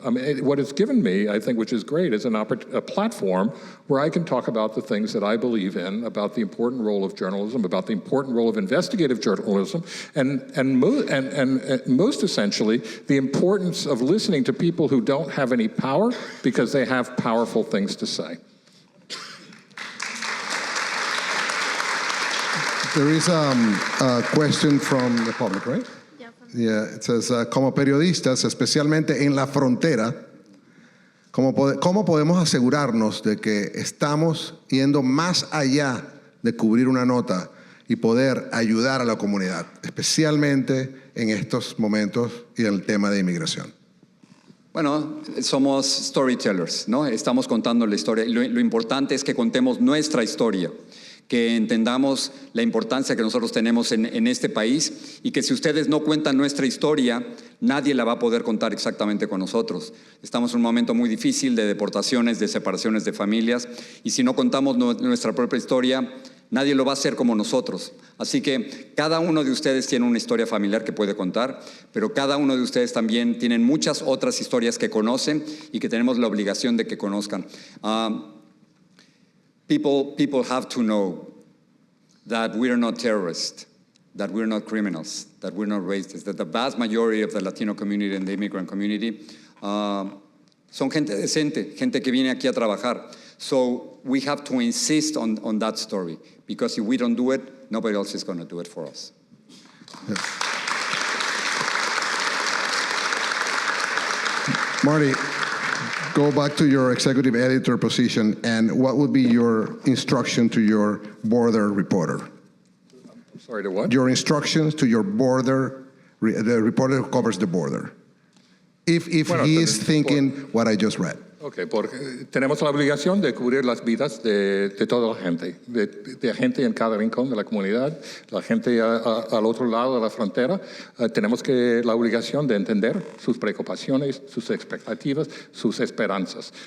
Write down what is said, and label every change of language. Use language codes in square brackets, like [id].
[en] I mean, what it's given me, I think, which is great, is a platform where I can talk about the things that I believe in, about the important role of journalism, about the important role of investigative journalism, and most essentially, the importance of listening to people who don't have any power because they have powerful things to say. There is a question from the public, right? Yeah, it says, [es] como periodistas, especialmente en la frontera, ¿cómo podemos asegurarnos de que estamos yendo más allá de cubrir una nota y poder ayudar a la comunidad, especialmente en estos momentos y en el tema de inmigración? Bueno, somos storytellers, ¿no? Estamos contando la historia. Lo importante es que contemos nuestra historia, que entendamos la importancia que nosotros tenemos en este país, y que si ustedes no cuentan nuestra historia, nadie la va a poder contar exactamente con nosotros. Estamos en un momento muy difícil de deportaciones, de separaciones de familias, y si no contamos nuestra propia historia, nadie lo va a hacer como nosotros. Así que cada uno de ustedes tiene una historia familiar que puede contar, pero cada uno de ustedes también tienen muchas otras historias que conocen y que tenemos la obligación de que conozcan. [en] People have to know that we're not terrorists, that we're not criminals, that we're not racists, that the vast majority of the Latino community and the immigrant community [es] son gente decente, gente que viene aquí a trabajar. [en] So we have to insist on that story, because if we don't do it, nobody else is going to do it for us. Yes. Marty, go back to your executive editor position, and what would be your instruction to your border reporter? Sorry, to what? Your instructions to your border, the reporter who covers the border, if he is thinking what I just read. Okay, [es] porque tenemos la obligación de cubrir las vidas de toda la gente, de gente en cada rincón de la comunidad, la gente al otro lado de la frontera. Tenemos la obligación de entender sus preocupaciones, sus expectativas, sus esperanzas.